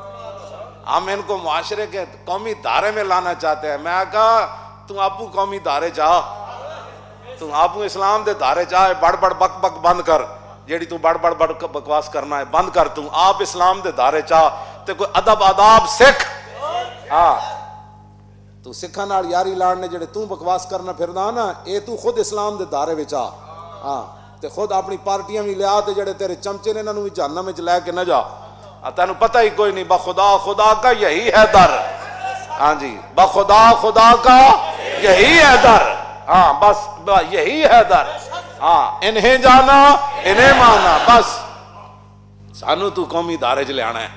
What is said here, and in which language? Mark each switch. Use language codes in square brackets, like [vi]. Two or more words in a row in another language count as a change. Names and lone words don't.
[ur] ہم ان کو معاشرے کے قومی دھارے میں لانا چاہتے ہیں۔ [pa] میں کہا تم آپو قومی دھارے چاہ، تم آپو اسلام دے دھارے چاہ، بڑ بڑ بک بک بند کر جیڑی تو بڑ بڑ بڑ بکواس کرنا ہے بند کر، تم آپ اسلام دے دھارے چاہ تے کوئی ادب آداب سکھ۔ ہاں تو سکھاں نال یاری لاڑ نے جڑے تو بکواس کرنا پھردا نا اے تو خود اسلام دے دھارے وچ آ۔ ہاں تے خود اپنی پارٹیاں بھی لیا تے جڑے تیرے چمچے نے انہاں نوں بھی جہنم وچ لے کے نہ جا۔ تینوں پتہ ہی کوئی نہیں، [ur] بخدا خدا کا یہی ہے در۔ ہاں جی بخدا خدا کا یہی ہے در۔ ہاں بس یہی ہے در۔ [pa] ہاں [ur] انہیں جانا انہیں مانا، [pa] بس سانو تو قومی دھارے چ لے آنا ہے۔